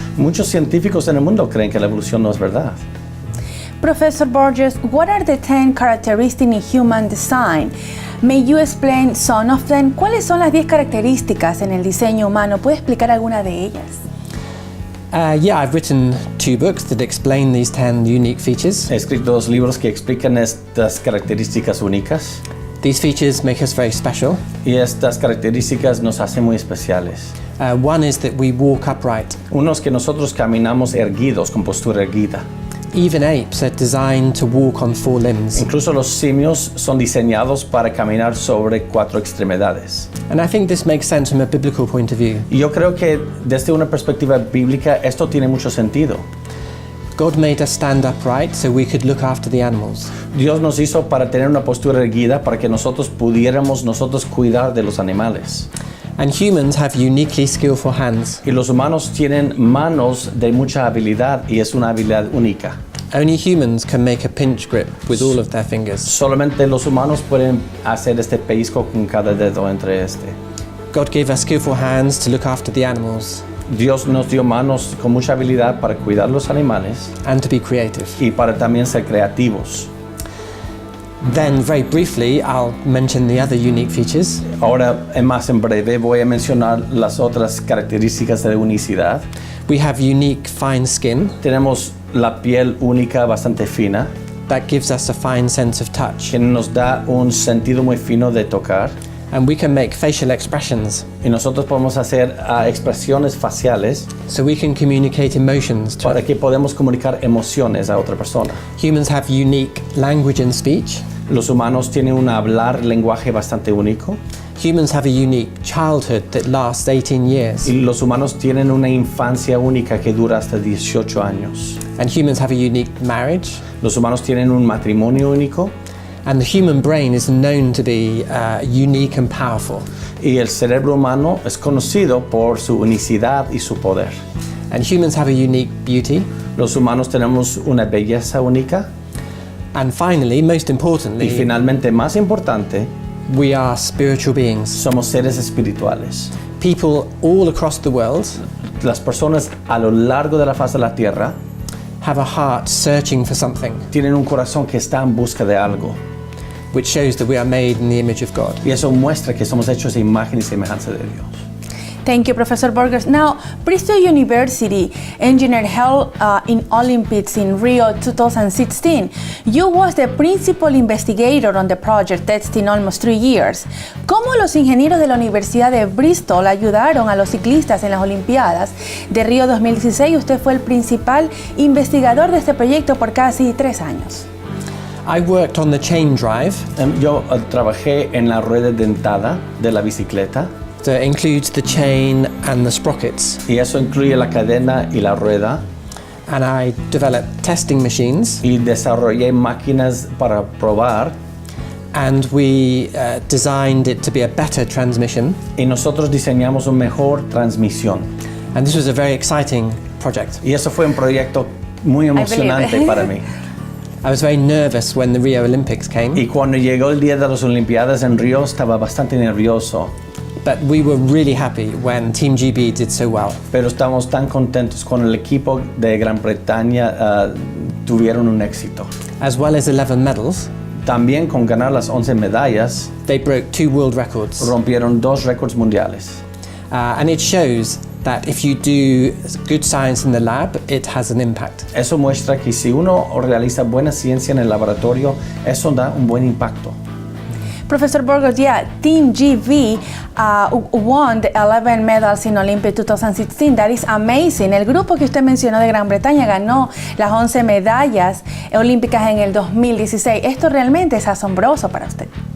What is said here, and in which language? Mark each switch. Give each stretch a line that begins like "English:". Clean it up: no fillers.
Spanish: Muchos científicos en el mundo creen que la evolución no es verdad.
English: Professor Burges, what are the 10 characteristics in human design? May you explain some of them?
Spanish: ¿Cuáles son las 10 características en el diseño humano? ¿Puede explicar alguna de ellas?
English: Yeah, I've written 2 books that explain these 10 unique features.
Spanish: He escrito 2 libros que explican estas características únicas.
English: These features make us very special.
Spanish: Y estas características nos hacen muy especiales.
English: One is that we walk upright.
Spanish: Uno es que nosotros caminamos erguidos, con postura erguida.
English: Even apes are designed to walk on 4 limbs.
Spanish: Incluso los simios son diseñados para caminar sobre 4 extremidades.
English: And I think this makes sense from a biblical point of view.
Spanish: Y yo creo que desde una perspectiva bíblica esto tiene mucho sentido.
English: God made us stand upright so we could look after the animals.
Spanish: Dios nos hizo para tener una postura erguida para que nosotros pudiéramos cuidar de los animales.
English: And humans have uniquely skillful hands.
Spanish: Y los humanos tienen manos de mucha habilidad y es una habilidad única.
English: Only humans can make a pinch grip with all of their fingers.
Spanish: Solamente los humanos pueden hacer este pellizco con cada dedo entre este.
English: God gave us skillful hands to look after the animals
Spanish: Dios nos dio manos con mucha habilidad para cuidar los animales
English: and to be creative.
Spanish: y para también ser creativos.
English: Then, very briefly, I'll mention the other unique features.
Spanish: Ahora, más en breve, voy a mencionar las otras características de unicidad.
English: We have unique fine skin
Spanish: Tenemos la piel única, bastante fina,
English: that gives us a fine sense of touch.
Spanish: que nos da un sentido muy fino de tocar.
English: And we can make facial expressions,
Spanish: Y nosotros podemos hacer expresiones faciales
English: so we can communicate emotions to
Spanish: para que podamos comunicar emociones a otra persona.
English: Humans have unique language and speech.
Spanish: Los humanos tienen un hablar lenguaje bastante único
English: Humans have a unique childhood that lasts 18 years.
Spanish: y los humanos tienen una infancia única que dura hasta 18 años.
English: And humans have a unique marriage.
Spanish: Los humanos tienen un matrimonio único
English: And the human brain is known to be unique and powerful.
Spanish: y el cerebro humano es conocido por su unicidad y su poder.
English: And humans have a unique beauty.
Spanish: Los humanos tenemos una belleza única
English: And finally, most
Spanish: y
English: importantly,
Spanish: finalmente, más importante,
English: we are spiritual beings.
Spanish: somos seres espirituales.
English: People all across the world
Spanish: Las personas a lo largo de la faz de la tierra
English: have a heart searching for something,
Spanish: tienen un corazón que está en busca de algo
English: which shows that we are made in the image of God.
Spanish: y eso muestra que somos hechos de imagen y semejanza de Dios.
English: Thank you, Professor Burges. Now, Bristol University engineer held in Olympics in Rio 2016. You was the principal investigator on the project, testing almost 3 years.
Spanish: ¿Cómo los ingenieros de la Universidad de Bristol ayudaron a los ciclistas en las Olimpiadas de Río 2016? Usted fue el principal investigador de este proyecto por casi 3 años.
English: I worked on the chain drive
Spanish: Yo trabajé en la rueda dentada de la bicicleta
English: that includes the chain and the sprockets.
Spanish: y eso incluye la cadena y la rueda
English: And I developed testing machines,
Spanish: y desarrollé máquinas para probar
English: and we designed it to be a better transmission.
Spanish: y nosotros diseñamos una mejor transmisión.
English: And this was a very exciting project.
Spanish: Y eso fue un proyecto muy emocionante
English: it.
Spanish: para mí.
English: I was very nervous when the Rio Olympics came,
Spanish: Y cuando llegó el día de las Olimpiadas en Río estaba bastante nervioso,
English: but we were really happy when Team GB did so well.
Spanish: pero estamos tan contentos con el equipo de Gran Bretaña tuvieron un éxito.
English: As well as 11 medals,
Spanish: También con ganar las 11 medallas
English: they broke 2 world records.
Spanish: rompieron 2 récords mundiales.
English: And it shows that if you do good science in the lab, it has an impact.
Spanish: Eso muestra que si uno realiza buena ciencia en el laboratorio, eso da un buen impacto.
English: Professor Burgos, yeah, Team GB won the 11 medals in Olympics 2016. That is amazing.
Spanish: El grupo que usted mencionó de Gran Bretaña ganó las 11 medallas olímpicas en el 2016. Esto realmente es asombroso para usted.